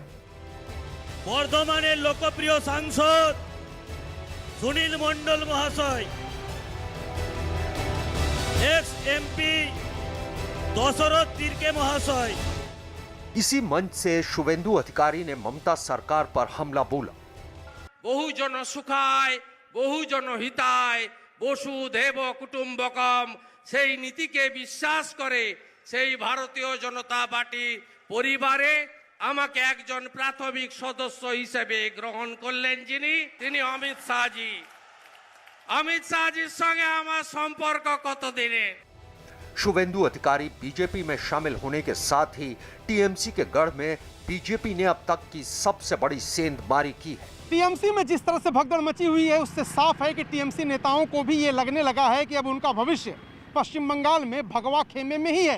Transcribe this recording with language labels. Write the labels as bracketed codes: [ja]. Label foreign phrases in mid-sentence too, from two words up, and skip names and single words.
[bn] বর্ধমানে লোকপ্রিয় সাংসদ সুনীল মণ্ডল মহাশয়, [en] ex MP [bn] দশরথ তির্কে মহাশয়। [hi] इसी मंच से शुवेंदु अधिकारी ने ममता सरकार पर हमला बोला। [sa] बहुजन सुखाय बहुजन हिताय वसुधैव कुटुम्बकम [bn] সেই নীতিকে বিশ্বাস করে সেই ভারতীয় জনতা পার্টি পরিবারে আমাকে একজন প্রাথমিক সদস্য হিসেবে গ্রহণ করলেন যিনি, তিনি অমিত শাহজি। অমিত শাহজির সঙ্গে আমার সম্পর্ক কতদিনের। [hi] शुवेंदु अधिकारी बीजेपी में शामिल होने के साथ ही टीएमसी के गढ़ में बीजेपी ने अब तक की सबसे बड़ी सेंधमारी की है। टीएमसी में जिस तरह से भगदड़ मची हुई है उससे साफ है कि टीएमसी नेताओं को भी ये लगने लगा है कि अब उनका भविष्य पश्चिम बंगाल में भगवा खेमे में ही है।